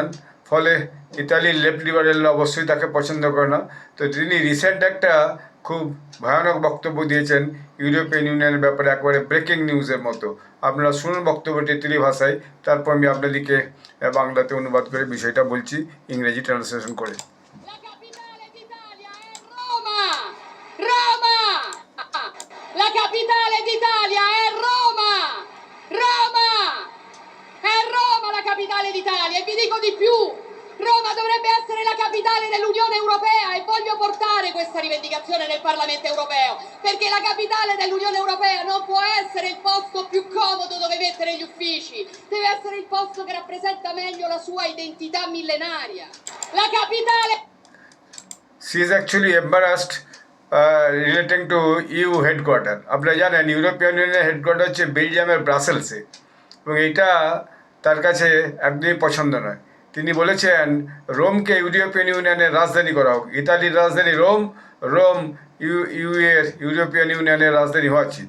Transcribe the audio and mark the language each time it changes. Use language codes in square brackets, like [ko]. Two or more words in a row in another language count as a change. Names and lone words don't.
[bn] ফলে ইতালির [en] left liberals [bn] অবশ্যই তাকে পছন্দ করে না। তো তিনি রিসেন্ট একটা খুব ভয়ানক বক্তব্য দিয়েছেন ইউরোপিয়ান ইউনিয়নের ব্যাপারে, একেবারে [en] breaking news [bn] মতো। আপনারা শুনুন বক্তব্যটি ইতালি ভাষায়, তারপর আমি আপনাদেরকে বাংলাতে অনুবাদ করে বিষয়টা বলছি, ইংরেজি ট্রান্সলেশন করে। [it] La capitale d'Italia è Roma! Roma! È Roma la capitale d'Italia e vi dico di più. Roma dovrebbe essere la capitale dell'Unione Europea e voglio portare questa rivendicazione nel Parlamento Europeo, perché la capitale dell'Unione Europea non può essere il posto più comodo dove mettere gli uffici, deve essere il posto che rappresenta meglio la sua identità millenaria. La capitale... [en] She is actually embarrassed relating to EU headquarter. [bn] আপনারা জানেন [en] European Union headquarter [bn] হচ্ছে বেলজিয়ামের ব্রাসেলসে, এবং এইটা তার কাছে একদমই পছন্দ নয়। তিনি বলেছেন রোমকে ইউরোপিয়ান ইউনিয়নের রাজধানী করা হোক। ইতালির রাজধানী রোম, রোম ইউরোপিয়ান ইউনিয়নের রাজধানী হওয়া উচিত।